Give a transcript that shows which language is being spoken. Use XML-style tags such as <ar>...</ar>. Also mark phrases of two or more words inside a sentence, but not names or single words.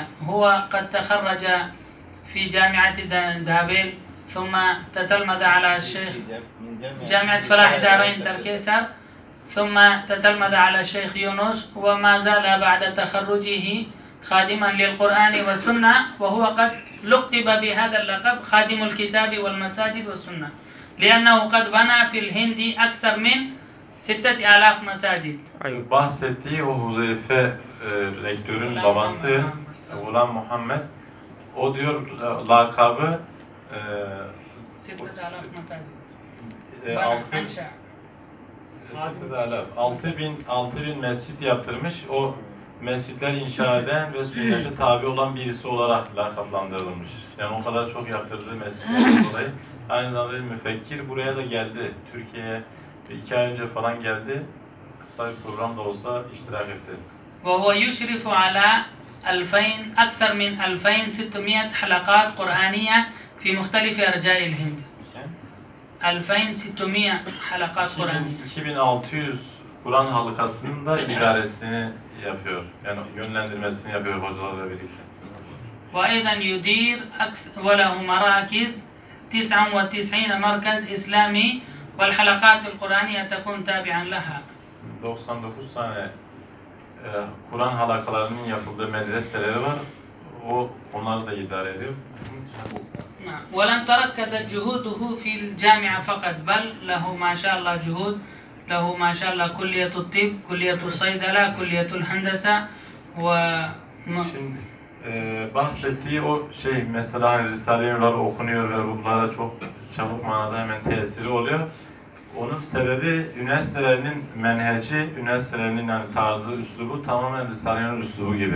<ar>هو قد تخرج في جامعة دابل ثم تتلمذ على الشيخ جامعة فلاح دارين تركيسر ثم تتلمذ على الشيخ يونس وما زال بعد تخرجه خادما للقرآن والسنة وهو قد لقب بهذا اللقب خادم الكتاب والمساجد والسنة لأنه قد بنى في الهند أكثر من 6000 مساجد.</ar> <tr>Bahsettiği o Huzeyfe rektörün babası Gulam Muhammed, o diyor lakabı 6000 mescit yaptırmış. O mescitler inşa eden ve sünnete tabi olan birisi olarak lakaplandırılmış. Yani o kadar çok yaptırdığı mescitlerden dolayı. Aynı zamanda müfekkir, buraya da geldi. Türkiye'ye 2 ay önce falan geldi. Kısa bir program da olsa iştirak etti.</tr> <ar>وهو يشرف على 2000 أكثر من 2600 حلقات قرآنية في مختلف أرجاء الهند. 2600 حلقات قرآنية.</ar> <tr>2600 Kur'an halkasının da idaresini yapıyor. Yani yönlendirmesini yapıyor hocalarla birlikte.</tr> <ar>وأيضا يدير وله مراكز 99 مركز إسلامي والحلقات القرآنية تكون تابعا لها.</ar> <tr>99 tane Kur'an halakalarının yapıldığı medreseleri var. Onları da idare ediyor.</tr> <ar>ولم تركزت جهوده في الجامعة فقط بل له ما شاء الله جهود له ما شاء الله كلية الطب كلية الصيدلة كلية الهندسة</ar> <tr>Şimdi bahsettiği o şey mesela hani Risale-i Nurlar okunuyor ve ruhlara çok çabuk manada hemen tesiri oluyor. Onun sebebi üniversitelerinin menheci, üniversitelerinin yani tarzı, üslubu tamamen Risale-i Nur üslubu gibi.</tr>